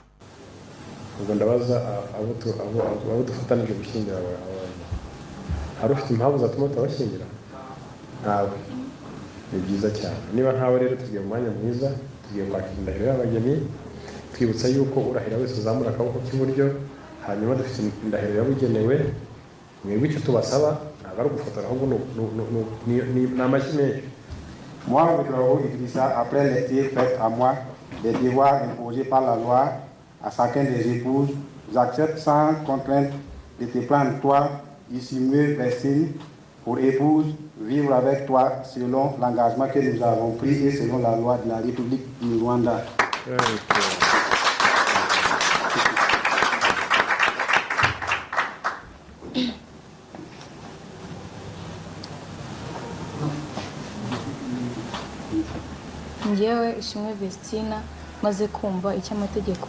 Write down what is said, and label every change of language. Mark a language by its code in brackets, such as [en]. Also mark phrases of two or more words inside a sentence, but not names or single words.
[rw] ubwo ndabaza abo dufatanije gushyingira abantu hari ufite impamvu zatuma tutabashyingira ntawe ni byiza cyane niba ntawe rero tugiye mu mwanya mwiza tugiye kwakira indahiro y'abageni twibutsa yuko urahira wese uzamura akaboko k'iburyo hanyuma dufite indahiro yabugenewe mwebwe icyo tubasaba ntabwo ari ugufotora ahubwo ni amashyi menshi. [fr] Moi, Ouedraogo Idrissa, après les tirs faits à moi, des devoirs imposés par la loi à chacun des épouses, j'accepte sans contrainte de te prendre toi, Issimue Vestine, pour épouse, vivre avec toi selon l'engagement que nous avons pris et selon la loi de la République du Rwanda. [rw] Njyewe Ishimwe Vestina maze kumva icyo amategeko